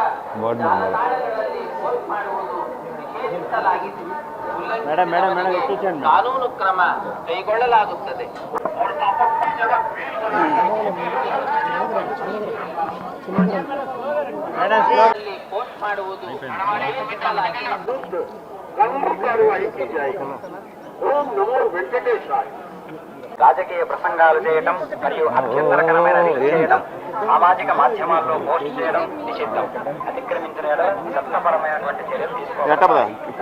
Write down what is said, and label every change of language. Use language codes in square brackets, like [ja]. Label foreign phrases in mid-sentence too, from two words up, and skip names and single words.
[kn] ಬೋರ್ಡ್ ಮೇಡಮ್ ಮೇಡಮ್ ಮೇಡಮ್ ಎಷ್ಟೊಂದು ಕಾನೂನು ಕ್ರಮ ಕೈಗೊಳ್ಳಲಾಗುತ್ತದೆ. ಪೋಸ್ಟ್ ಮಾಡುವುದು [te] రాజకీయ ప్రసంగాలు చేయడం మరియు అభ్యంతరకరమైన రీతి చేయడం, సామాజిక మాధ్యమాల్లో పోస్ట్ చేయడం నిషిద్ధం. అతిక్రమించిన చట్టపరమైనటువంటి చర్యలు తీసుకోవాలి.